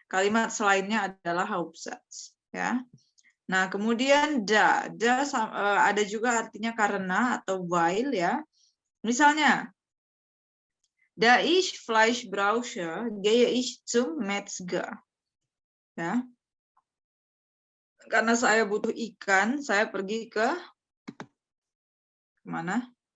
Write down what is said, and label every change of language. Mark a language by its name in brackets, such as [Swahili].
[Indonesian] Kalimat selainnya adalah Hauptsatz, ya. Nah, kemudian da ada juga artinya karena atau weil, ya. Misalnya, [German] da ich Fleisch brauche, gehe ich zum Metzger. [Indonesian] Ya. Karena saya butuh ikan, saya pergi ke mana?